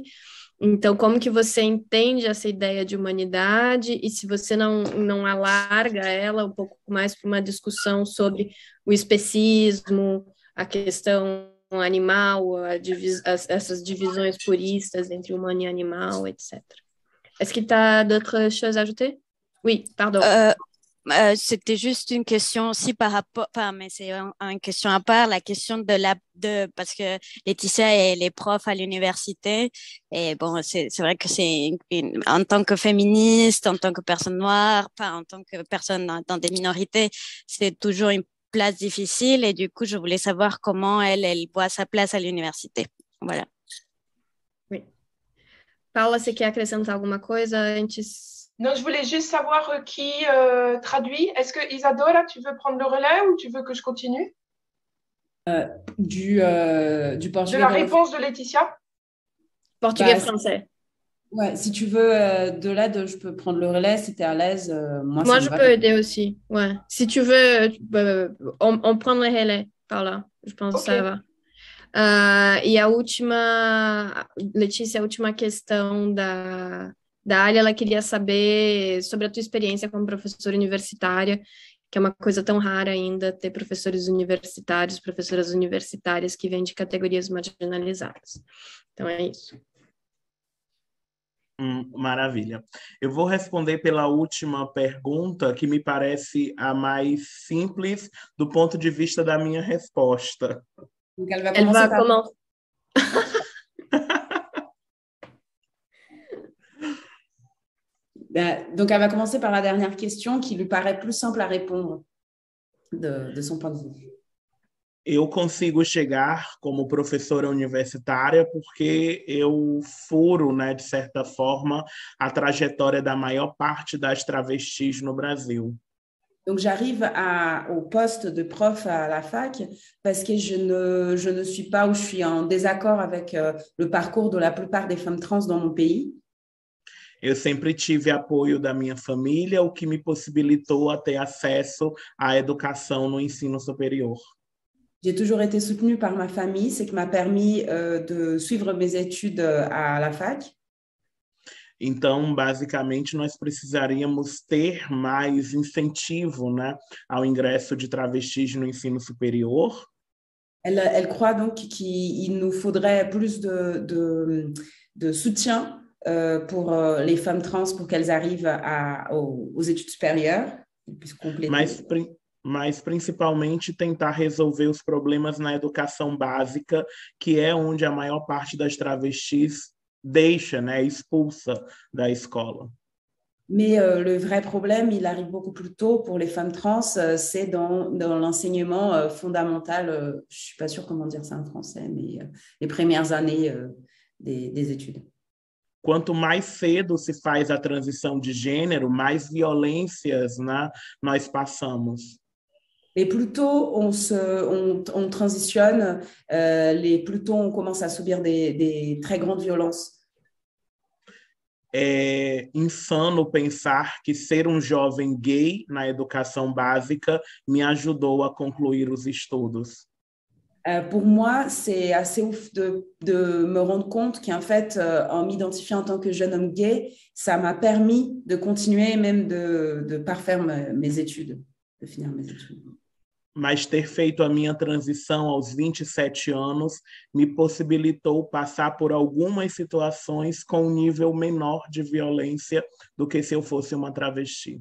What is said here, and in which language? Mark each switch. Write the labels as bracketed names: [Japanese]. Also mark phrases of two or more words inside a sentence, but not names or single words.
[Portuguese] Então, como que você entende essa ideia de humanidade e se você não alarga ela um pouco mais para uma discussão sobre o especismo, a questão animal, essas divisões puristas entre humano e animal, etc. [French] Est-ce que tu as d'autres choses à ajouter? Oui, pardon. C'était juste une question aussi par rapport, enfin, mais c'est une question à part, la question parce que Laetitia elle est prof à l'université et bon, c'est vrai que en tant que féministe, en tant que personne noire, pas en tant que personne dans des minorités, c'est toujours une place difficile et du coup, je voulais savoir comment elle voit sa place à l'université. Voilà. Oui. [Portuguese] Paula, você quer acrescentar alguma coisa antes? [French] Non, je voulais juste savoir qui traduit. Est-ce que Isadora, tu veux prendre le relais ou tu veux que je continue? Du portugais. De la réponse de Laetitia? Portugais-français. Ouais, si tu veux de l'aide, je peux prendre le relais si tu es à l'aise. Moi, je peux aider aussi. Ouais. Si tu veux, on prend le relais par là. Je pense que ça va. [Portuguese] E a última, Letícia, a última questão da Alia, ela queria saber sobre a tua experiência como professora universitária, que é uma coisa tão rara ainda, ter professores universitários, professoras universitárias que vêm de categorias marginalizadas. Então, é isso. Maravilha. Eu vou responder pela última pergunta, que me parece a mais simples do ponto de vista da minha resposta. [French] Donc, elle va commencer. Donc, elle va commencer par la dernière question qui lui paraît plus simple à répondre de son point de vue. [Portuguese] Eu consigo chegar como professora universitária porque eu furo, né, de certa forma, a trajetória da maior parte das travestis no Brasil. [French] Donc, j'arrive au poste de prof à la fac parce que je ne suis pas ou je suis en désaccord avec le parcours de la plupart des femmes trans dans mon pays. [Portuguese] Eu sempre tive apoio da minha família, o que me possibilitou a ter acesso à educação no ensino superior. [French] J'ai toujours été soutenue par ma famille, ce qui m'a permis de suivre mes études à la fac. [Portuguese] Então, basicamente, nós precisaríamos ter mais incentivo, né, ao ingresso de travestis no ensino superior. [French] Elle croit donc qu'il nous faudrait plus de soutien pour les femmes trans pour qu'elles arrivent aux études supérieures. [Portuguese] Mas principalmente tentar resolver os problemas na educação básica, que é onde a maior parte das travestis deixa, né, expulsa da escola. [French] Mais le vrai problème, il arrive beaucoup plus tôt pour les femmes trans, c'est dans l'enseignement fondamental, je ne suis pas sûre comment dire ça en français, mais les premières années des études. [Portuguese] Quanto mais cedo se faz a transição de gênero, mais violências, né, nós passamos. [French] Et plus tôt on transitionne, plus tôt on commence à subir des très grandes violences. [Portuguese] É insano pensar que ser um jovem gay na educação básica me ajudou a concluir os estudos. [French] Pour moi, c'est assez ouf de me rendre compte qu'en fait, en m'identifiant en tant que jeune homme gay, ça m'a permis de continuer, même de parfaire mes études, de finir mes études. [Portuguese] Mas ter feito a minha transição aos 27 anos me possibilitou passar por algumas situações com um nível menor de violência do que se eu fosse uma travesti.